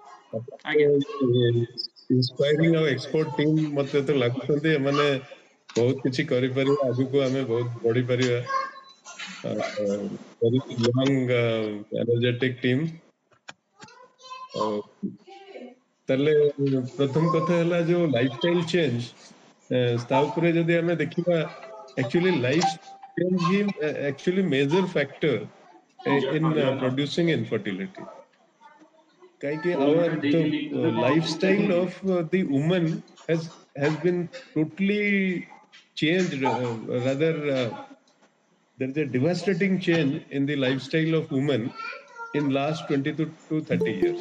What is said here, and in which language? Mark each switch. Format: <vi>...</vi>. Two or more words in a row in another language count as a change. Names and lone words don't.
<or>ଇନ୍ସପାୟାରିଂ ଆଉ</or> <en>export team</en> <or>ମତେ ତ ଲାଗୁଛନ୍ତି ଏମାନେ ବହୁତ କିଛି କରିପାରିବା, ଆଗକୁ ଆମେ ବହୁତ ବଢିପାରିବା।</or> <en>very young, energetic team।</en> <or>ତାହେଲେ ପ୍ରଥମ କଥା ହେଲା ଯୋଉ</or> <en>lifestyle change,</en> <or>ତା ଉପରେ ଯଦି ଆମେ ଦେଖିବା,</or> <en>actually life change ହିଁ actually major factor in producing infertility। काहे our the lifestyle of the woman has been totally changed, rather there is a devastating change in the lifestyle of women in last 20 to 30 years।</en>